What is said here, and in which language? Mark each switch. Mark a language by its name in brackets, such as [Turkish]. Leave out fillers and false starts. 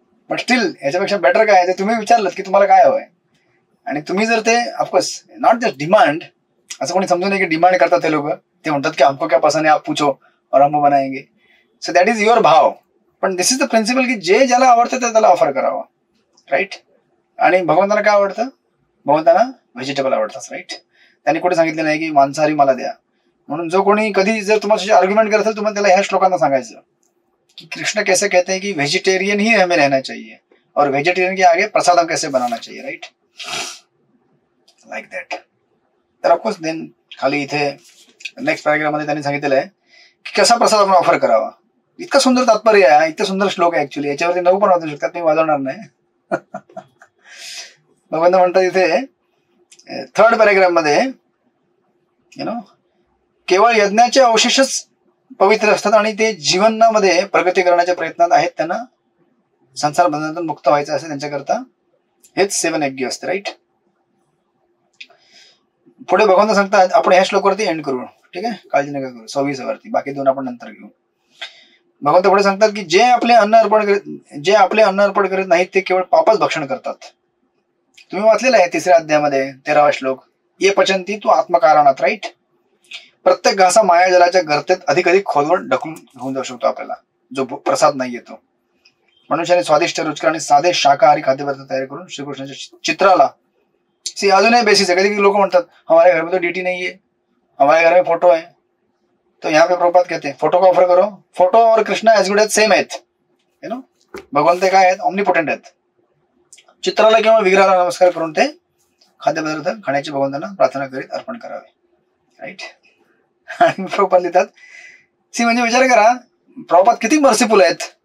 [Marathi] But still याच्यापेक्षा better काय, ते तुम्ही विचारलं की तुम्हाला काय हवंय, आणि तुम्ही जर ते ऑफकोर्स नॉट जस्ट डिमांड, असं कोणी समजू नये की डिमांड करतात ते लोक, ते म्हणतात की [Hindi] हमको क्या पसंद है आप पूछो और हम बनाएंगे. [English] So that is your भाव. [Marathi] पण दिस इज द प्रिन्सिपल की जे ज्याला आवडतं ते त्याला ऑफर करावं, राईट. आणि भगवंतांना काय आवडतं, भगवंतांना व्हेजिटेबल आवडतात, राईट. त्यांनी कुठे सांगितलं नाही की मांसाहारी मला द्या म्हणून. जो कोणी कधी जर तुम्हाला आर्ग्युमेंट करत असेल, तुम्हाला त्याला ह्या श्लोकांना सांगायचं कि [Hindi] कृष्ण कैसे कहते हैं कि वेजिटेरियन ही हमें रहना चाहिए और वेजिटेरियन के आगे प्रसादम कैसे बनाना चाहिए, राइट, लाइक दॅट. [Marathi] तर ऑफकोर्स देन खाली इथे नेक्स्ट पॅराग्राफ मध्ये त्यांनी सांगितलेलं आहे की कसा प्रसाद आपण ऑफर करावा. इतकं सुंदर तात्पर्य आहे, इतकं सुंदर श्लोक आहे ऍक्च्युली, याच्यावरती 9 पण वाचू शकतात, मी वाजवणार नाही. भगवंत म्हणतात इथे 3rd पॅराग्राफ मध्ये, केवळ यज्ञाचे अवशेषच पवित्र असतात आणि ते जीवनामध्ये प्रगती करण्याच्या प्रयत्नात आहेत, त्यांना संसार बंधनातून मुक्त व्हायचं असेल त्यांच्याकरता हेच 7 यज्ञ असते, राईट. पुढे भगवंत सांगतात, आपण ह्या श्लोकावरती एंड करू, ठीक आहे, काळजी नका करू, 26 वरती, बाकी 2 आपण नंतर घेऊ. भगवंत पुढे सांगतात की जे आपले अन्न अर्पण करीत नाहीत ते केवळ पापच भक्षण करतात. तुम्ही वाचलेलं आहे 3ऱ्या अध्यायामध्ये 13वा श्लोक, ये पचंती तू आत्मकारणात, राईट. प्रत्येक घासा मायाजलाच्या गर्तेत अधिक खोलवर ढकलून घेऊन जाऊ शकतो आपल्याला, जो प्रसाद नाही येतो. मनुष्याने स्वादिष्ट, रुचकर आणि साधे शाकाहारी खाद्यपदार्थ तयार करून श्रीकृष्णाच्या चित्राला, सी अजूनही बेसिस है. [Hindi] कधी लोग म्हणतात हमारे घर में तो डीटी नहीं है, हमारे घर में फोटो है, तो यहाँ पे प्रभुपाद कहते हैं फोटो का ऑफर करो. [Marathi] फोटो और Krishna age good age same आहेत, भगवंत काय आहेत, ऑमनीपोटेंट आहेत. चित्राला किंवा विग्रहाला नमस्कार करून ते खाद्यपदार्थ खाण्याची भगवंतांना प्रार्थना करीत अर्पण करावे, राईट. आणि प्रभुपाद लिहितात, सी म्हणजे विचार करा प्रभुपाद किती मर्सीफुल आहेत.